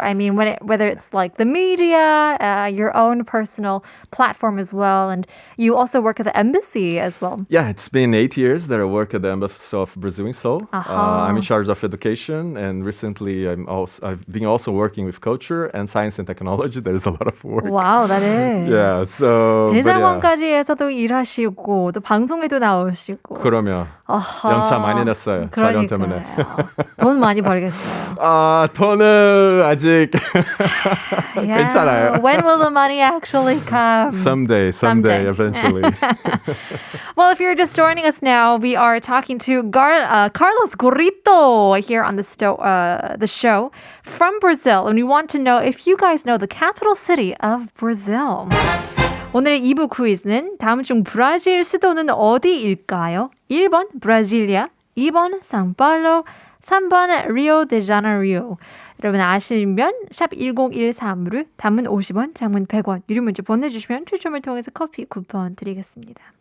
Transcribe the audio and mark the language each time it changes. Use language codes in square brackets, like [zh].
[en] I mean, whether it's like the media, your own personal platform as well, and you also work at the embassy as well. Yeah, it's been 8 years that I work at the Embassy of Brazil in Seoul. I'm in charge of education, and recently I've been also working with culture and science and technology. There's a lot of work. Wow, that is. Yeah, so. [ko] 대사관까지에서도 일하시고 또 방송에도 나오시고. 그러면. 연차 많이 냈어요. 촬영 때문에. 돈 많이 벌겠어요. 돈은 아직 괜찮아요. [en] When will the money actually come? Someday, eventually. Well, if you're just joining us now, we are talking to Carlos Gorrito here on the show from Brazil. And we want to know if you guys know the capital city of Brazil. [ko] 오늘의 2부 퀴즈는 다음 중 브라질 수도는 어디일까요? 1번 브라질리아, 2번 상파울루, 3번 리오데자네이루. 여러분 아시면 샵 1013으로 단문 50원, 장문 100원 유료 문자 보내주시면 추첨을 통해서 커피 쿠폰 드리겠습니다.